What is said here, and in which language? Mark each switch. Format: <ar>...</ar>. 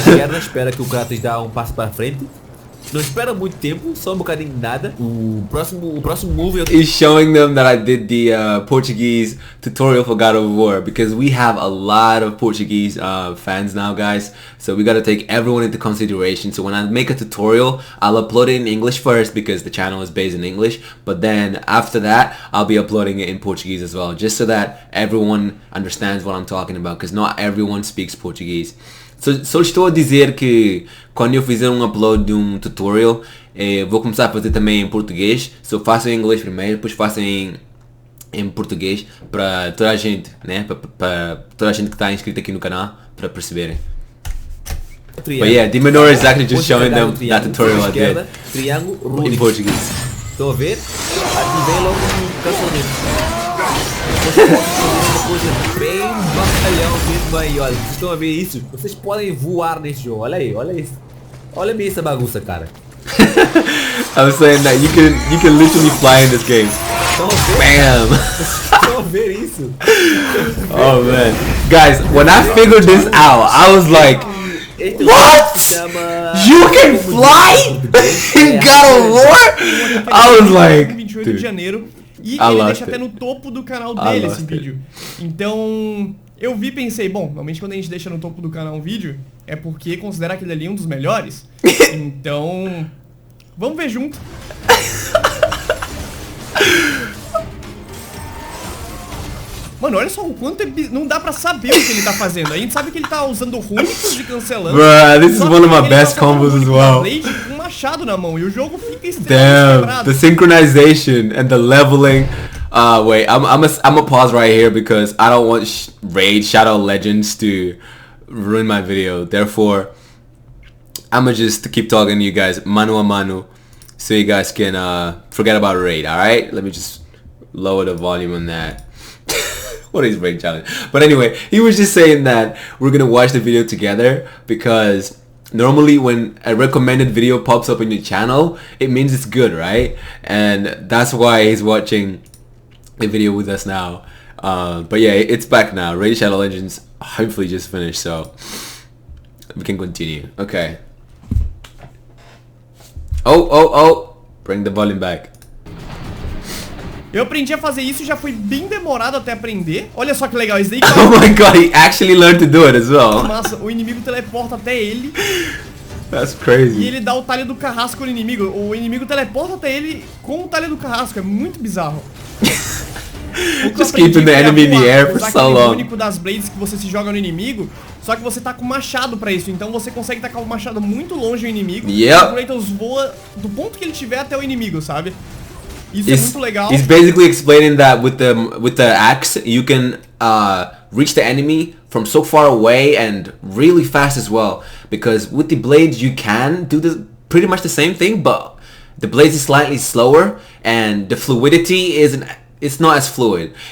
<pt>Não espera que o Kratos dá um passo para frente. Não espera muito tempo, só um bocadinho de nada. O próximo move</pt> <en>is showing them that I did the Portuguese tutorial for God of War, because we have a lot of Portuguese fans now, guys. So we gotta take everyone into consideration. So when I make a tutorial, I'll upload it in English first because the channel is based in English. But then after that, I'll be uploading it in Portuguese as well, just so that everyone understands what I'm talking about, because not everyone speaks Portuguese.</en> <pt>Só estou a dizer que quando eu fizer um upload de um tutorial, vou começar a fazer também em português. Só faço em inglês primeiro, depois faço em português para toda a gente, né? Para toda a gente que está inscrita aqui no canal, para perceberem.</pt> <en>But yeah, DMENOR is actually just showing them that tutorial I did in Portuguese.</en> <pt>Estão a ver? Ativei logo um cancelamento. Uma coisa bem batalhão mesmo aí, olha. Vocês estão a ver isso? Vocês podem voar nesse jogo. Olha aí, olha isso. Olha bem essa bagunça, cara.</pt> <en>I was saying that you can literally fly in this game. Bam!</en> <pt>Estão a ver isso?</pt> <en>Oh man, guys, when I figured this out, I was like, what? You can fly in God of War? I was like,</en> <pt>28 de janeiro. E ele deixa até no topo do canal dele esse vídeo. Então, eu vi e pensei, bom, normalmente quando a gente deixa no topo do canal um vídeo, é porque considera aquele ali um dos melhores. Então, vamos ver junto. Mano, olha só o quanto não dá pra saber o que ele tá fazendo. A gente sabe que ele tá usando runicos de cancelando.</pt> <en>Bruh, this is one of my best combos as well.</en> <pt>Com um machado na mão e o jogo fica extremamente quebrado.</pt> <en>The synchronization and the leveling. Wait, I'm a pause right here because I don't want Raid Shadow Legends to ruin my video. Therefore, I'ma just keep talking to you guys mano a mano, so you guys can forget about Raid. All right, let me just lower the volume on that. What is Raid Challenge? But anyway, he was just saying that we're gonna watch the video together because normally when a recommended video pops up in your channel, it means it's good, right? And that's why he's watching the video with us now. But yeah, it's back now. Raid Shadow Legends hopefully just finished, so we can continue. Okay. Oh, bring the volume back.</en> <pt>Eu aprendi a fazer isso e já foi bem demorado até aprender. Olha só que legal, isso daí.</pt> <en>Oh my god, he actually learned to do it as well.</en> <pt>Massa, o inimigo teleporta até ele.</pt> <en>That's crazy.</en> <pt>E ele dá o talho do carrasco no inimigo. O inimigo teleporta até ele com o talho do carrasco. É muito bizarro.</pt> <en>Just keeping the enemy in the air for so long.</en> <pt>O único das blades que você se joga no inimigo, só que você tá com machado pra isso. Então você consegue tacar o machado muito longe do inimigo. E o Kratos voa do ponto que ele tiver até o inimigo, sabe? Isso é muito legal.</pt> <en>He's basically explaining that with the axe you can reach the enemy from so far away and really fast as well. Because with the blades you can do pretty much the same thing, but the blades is slightly slower and the fluidity it's not as fluid.</en>